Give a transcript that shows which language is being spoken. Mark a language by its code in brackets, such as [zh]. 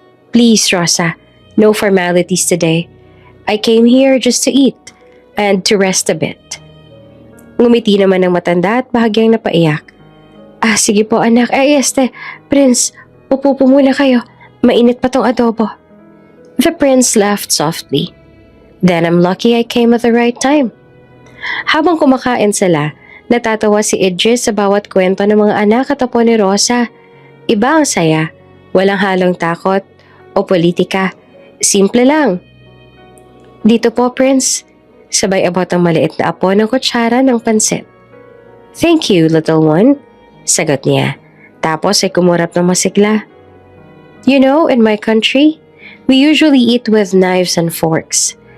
[en] "Please, Rosa, no formalities today. I came here just to eat and to rest a bit." [tl] Ngumiti naman ng matanda at bahagyang napaiyak. Sige po anak. Prince, upo po muna kayo. Mainit pa tong adobo." [en] The prince laughed softly. "Then I'm lucky I came at the right time." [tl] Habang kumakain sila, natatawa si Idris sa bawat kwento ng mga anak at apo ni Rosa. Iba ang saya, walang halong takot o politika. Simple lang. "Dito po, Prince." Sabay abot ang maliit na apo ng kutsara ng pansit. [en] "Thank you, little one," [tl] sagot niya. Tapos ay kumurap ng masigla. [en] "You know, in my country, we usually eat with knives and forks.